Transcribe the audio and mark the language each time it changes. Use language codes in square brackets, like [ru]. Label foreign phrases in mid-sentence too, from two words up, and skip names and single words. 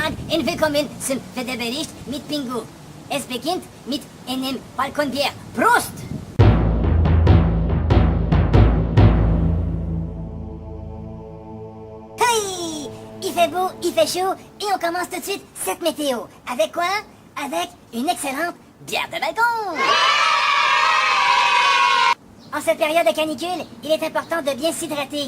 [de] In willkommen zum Wetterbericht mit Pingu. Es beginnt mit einem Balkonbier. Prost! Hey! [fr] Il fait beau, il fait chaud, et on commence tout de suite cette météo. Avec quoi? Avec une excellente bière de balcon! En cette période de canicule, il est important de bien s'hydrater.